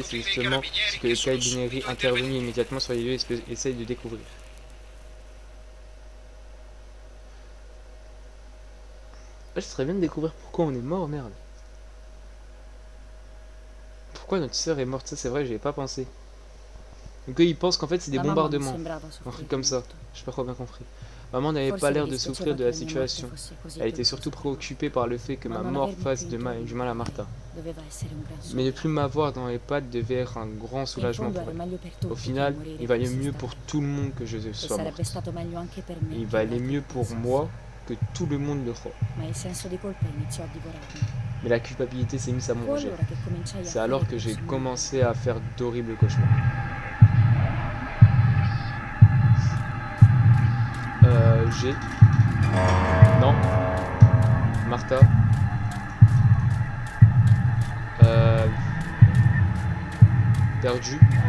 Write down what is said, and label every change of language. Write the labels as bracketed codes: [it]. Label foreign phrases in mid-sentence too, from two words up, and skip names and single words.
[fr] C'est justement ce que les carabinieri intervenus immédiatement sur les lieux essayent de découvrir. Ouais, ce serait bien de découvrir pourquoi on est mort, merde. Pourquoi notre sœur est morte? Ça, c'est vrai, j'y ai pas pensé. Donc eux, ils pensent qu'en fait, c'est des [it] La mamma non [fr] bombardements. [it] sembrava [fr] Un [it] soffrire [fr] truc comme ça. [it] molto. [fr] J'ai pas trop bien compris. Maman n'avait [it] Forse [fr] pas l'air [it] le [fr] de [it] dispiaceva [fr] souffrir de [it] che [fr] la [it] la mia morte [fr] situation. [it] fosse così [fr] Elle était [it] dolorosa [fr] surtout [it] per lui. [fr] préoccupée par le fait que ma [it] Ma non [fr] mort [it] avermi [fr] fasse [it] più [fr] du [it] intorno [fr] mal à Martha. [it] doveva essere un gran [fr] Mais ne [it] sogno. [fr] plus m'avoir dans les pattes devait être un grand [it] In [fr] soulagement [it] fondo [fr] pour [it] era [fr] elle. [it] meglio per tutti [fr] Au [it] che [fr] final, [it] morire [fr] il valait [it] fosse [fr] mieux [it] stata. [fr] pour tout le monde que je [it] E [fr] sois [it] sarebbe [fr] morte. [it] stato meglio anche per me [fr] Il [it] che [fr] valait [it] gli altri [fr] mieux pour [it] pensassero. [fr] moi que tout le monde le croit. [it] Ma il senso di colpa iniziò a divorarmi. [fr] Mais la culpabilité s'est mise à [it] Fu [fr] manger. [it] allora che cominciai a [fr] C'est [it] fare [fr] alors que j'ai [it] così. [fr] commencé à faire d'horribles cauchemars. J'ai... Non. Martha. Perdu.